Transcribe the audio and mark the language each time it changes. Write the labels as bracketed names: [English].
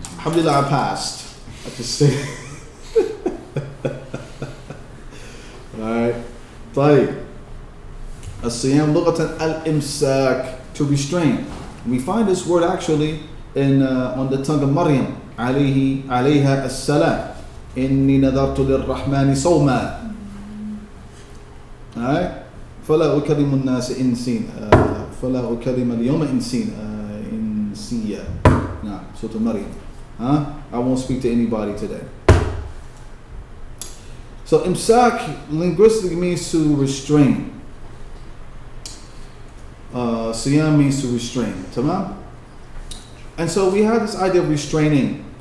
[English] Alhamdulillah, I passed. I just say. Alright. [Arabic] طيب. As-siyam lughatan al-imsak, [English] to restrain. We find this word actually in on the tongue of Maryam. [Arabic] عليها السلام إني نذرت للرحمن صوما. [English] Alright? [Arabic] فلا أكلم الناس فلا أكلم اليوم إنسيا. [English] Nah, Surah Maryam. I won't speak to anybody today. So imsak linguistically means to restrain. Siyam means to restrain. Tamam? And so we have this idea of restraining.